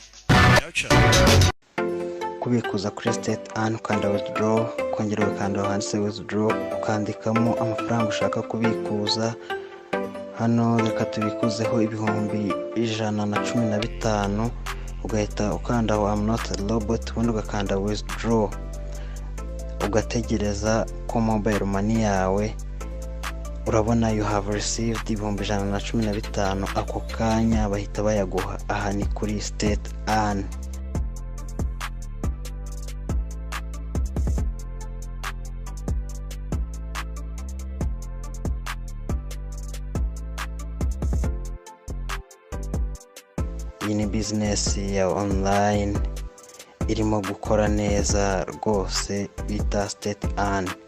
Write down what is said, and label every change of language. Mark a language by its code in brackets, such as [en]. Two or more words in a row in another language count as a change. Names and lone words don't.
[rw] kubikuza kuri state an ukanda withdraw kongera ukanda handitse withdraw ukandikamo amafaranga ushaka kubikuza hano reka tubikuzeho ibihumbi 115 ugahita ukanda aho [en] I'm not a robot [rw] ubundi ugakanda withdraw ugategereza ko [en] mobile money [rw] yawe urabona [en] you have received [rw] ibihumbi 115 ako kanya bahita bayaguha aha ni kuri state an iyi ni business ya online irimo gukora neza rwose bita state an